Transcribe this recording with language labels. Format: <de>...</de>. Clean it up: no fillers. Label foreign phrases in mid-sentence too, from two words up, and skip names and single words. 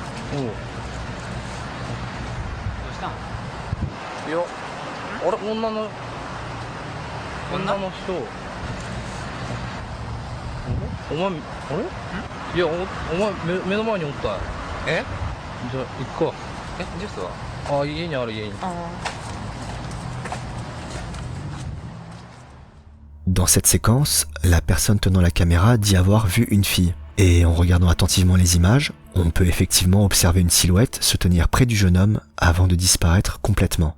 <ja>したん？いや、あれ、女の人。お前、あれ？いや、お前目の前におった。え？じゃあ行くか。え、ジュースは？あ、家にある、家に。</ja> <fr>Dans cette séquence, la personne tenant la caméra dit avoir vu une fille. Et en regardant attentivement les images, on peut effectivement observer une silhouette se tenir près du jeune homme avant de disparaître complètement.</fr>